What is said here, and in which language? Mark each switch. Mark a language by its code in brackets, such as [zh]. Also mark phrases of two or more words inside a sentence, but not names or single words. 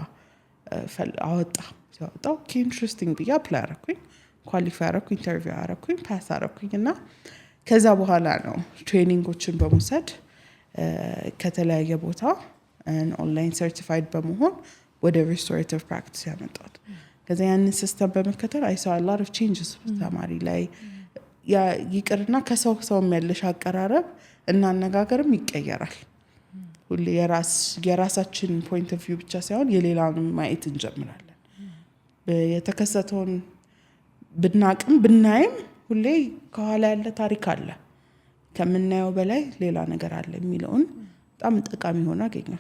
[am] ሲያወጣው ኢንትረስቲንግ ብዬ አፕላይ አደረኩኝ ኳሊፋይ አደረኩኝ ኢንተርቪው አደረኩኝ ፓስ አደረኩኝና ከዛ በኋላ ነው ትሬኒንጎችን በመውሰድ ከተለያየ ቦታ [en] online certified [am] በመሆን ወደ [en] restorative practice [am] ያመጣሁት ከዛ ያንን ሲስተም በመከተል [en] I saw a lot of changes [am] ተማሪ ላይ ያ ይቅርና ከሰው ያለሽ አቀራረብ እና አነጋገርም ይቀየራል ሁሌ የራሳችን [en] point of view [am] ብቻ ሳይሆን የሌላውን ማየት እንጀምራለን። የተከሰተውን ብናቅም ብናይም ሁሌ ከኋላ ያለ ታሪክ አለ፣ ከምናየው በላይ ሌላ ነገር አለ የሚለውን በጣም ጠቃሚ ሆነ አገኘሁት።